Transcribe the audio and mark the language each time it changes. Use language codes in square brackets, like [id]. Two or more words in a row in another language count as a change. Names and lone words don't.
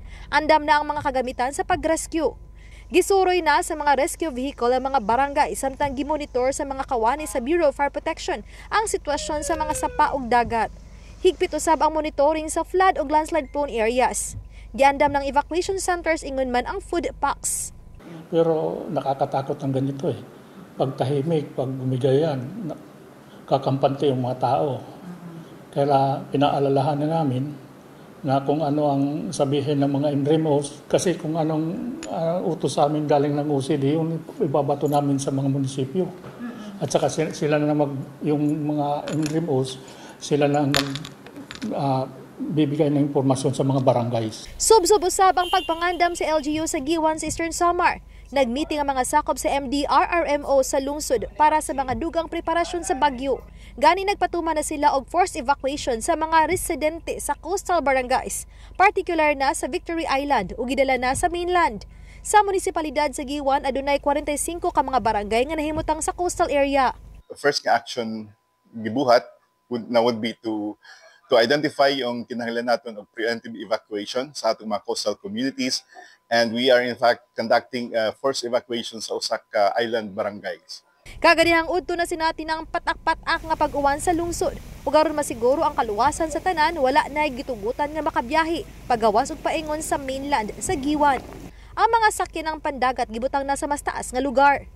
[ceb] Andam na ang mga kagamitan sa pag-rescue. Gisuroy na sa mga [en] rescue vehicle [ceb] ang mga barangay samtang gimonitor sa mga kawani sa Bureau of Fire Protection ang sitwasyon sa mga sapa ug dagat. Higpit usab ang monitoring sa flood ug [en] landslide prone areas. [ceb] Giandam ng [en] evacuation centers [ceb] ingon man ang [en] food packs. [tl] Pero nakakatakot ang ganito eh. Pag tahimik, pag bumigayan, kakampante yung mga tao. Kaya pinaalalahan na namin na kung ano ang sabihin ng mga MREMOs. Kasi kung anong utos sa amin galing ng OCD, yung ibabato namin sa mga munisipyo. At saka sila na yung mga MREMOs, sila na bibigay ng impormasyon sa mga barangays. [ceb] Sub-usab ang pagpangandam sa LGU sa Giwan sa Eastern Samar. Nagmeeting ang mga sakop sa MDRRMO sa lungsod para sa mga [en] dugang preparasyon [ceb] sa bagyo. Gani nagpatuma na sila og [en] forced evacuation [ceb] sa mga residente sa [en] coastal barangays, [ceb] particular na sa Victory Island ug gidala na sa mainland. Sa munisipalidad sa Giwan, adunay 45 ka mga barangay nga nahimutang sa [en] coastal area. First action gibuhat would be to identify [tl] yung kinahanglan natin [en] of preemptive evacuation [ceb] sa atong mga [en] coastal communities, and we are in fact conducting forced evacuation [ceb] sa usa ka [en] island barangays. [ceb] Kaganihang udto na sinati ng patak-patak nga pag-uwan sa lungsod. Ug aron masiguro ang kaluwasan sa tanan, wala na gitugutan nga makabiyahe pagawas ug paingon sa mainland sa Giwan. Ang mga sakyan ng pandagat gibutang na sa mas taas nga lugar.